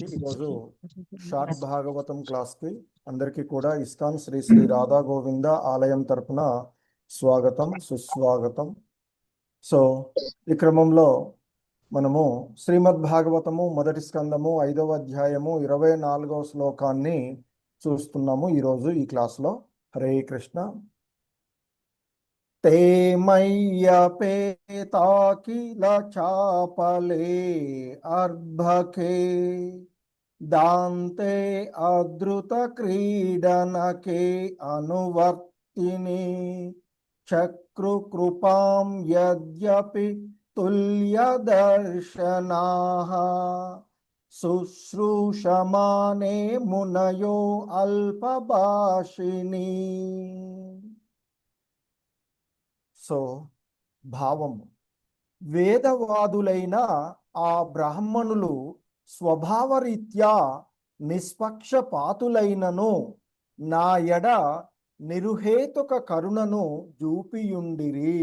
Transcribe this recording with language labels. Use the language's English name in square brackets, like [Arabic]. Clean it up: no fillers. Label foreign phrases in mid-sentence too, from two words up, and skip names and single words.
[Telugu] ఈరోజు షార్ట్ భాగవతం క్లాస్కి అందరికీ కూడా ఇస్కాన్ శ్రీ శ్రీ రాధా గోవింద ఆలయం తరపున స్వాగతం సుస్వాగతం. సో ఈ క్రమంలో మనము శ్రీమద్ భాగవతము మొదటి స్కందము 5వ అధ్యాయము 24వ శ్లోకాన్ని చూస్తున్నాము ఈరోజు ఈ క్లాస్లో. హరే కృష్ణ. [Sanskrit] ते मय्यपेताकिल चापले अर्भके दान्ते अद्रुत क्रीडनके अनुवर्तिनि चक्रुकृपां यद्यपि तुल्यदर्शनाः शुश्रूषमाणे मुनयो अल्पभाषिणी. [Telugu] సో భావము, వేదవాదులైన ఆ బ్రాహ్మణులు స్వభావరీత్యా నిష్పక్షపాతులైనను నా ఎడ నిరుహేతుక కరుణను చూపియుండిరి.